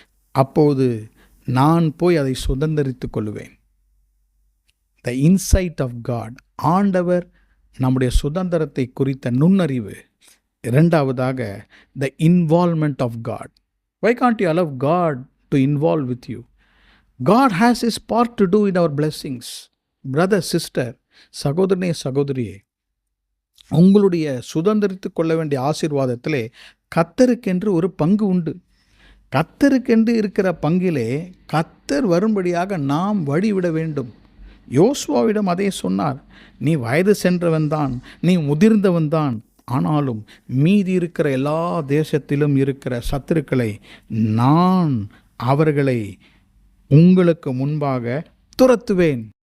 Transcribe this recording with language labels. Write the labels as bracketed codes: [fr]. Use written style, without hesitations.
[ta] அப்போது நான் போய் அதை சுதந்திரித்து கொள்ளுவேன். [en] The insight of God. [ta] ஆண்டவர் நம்முடைய சுதந்திரத்தை குறித்த நுண்ணறிவு. இரண்டாவதாக, [en] The involvement of God. Why can't you allow God to involve with you? God has his part to do in our blessings. Brother, sister, [ta] சகோதரனே, சகோதரியே, உங்களுடைய சுதந்திரித்து கொள்ள வேண்டிய ஆசீர்வாதத்திலே கர்த்தருக்கென்று ஒரு பங்கு உண்டு. கர்த்தருக்கென்று இருக்கிற பங்கிலே கர்த்தர் வரும்படியாக நாம் வழிவிட வேண்டும். யோசுவாவிடம் அதே சொன்னார், நீ வயது சென்றவன்தான், நீ முதிர்ந்தவன்தான், ஆனாலும் மீதி இருக்கிற எல்லா தேசத்திலும் இருக்கிற சத்துருக்களை நான் அவர்களை உங்களுக்கு முன்பாக துரத்துவேன்.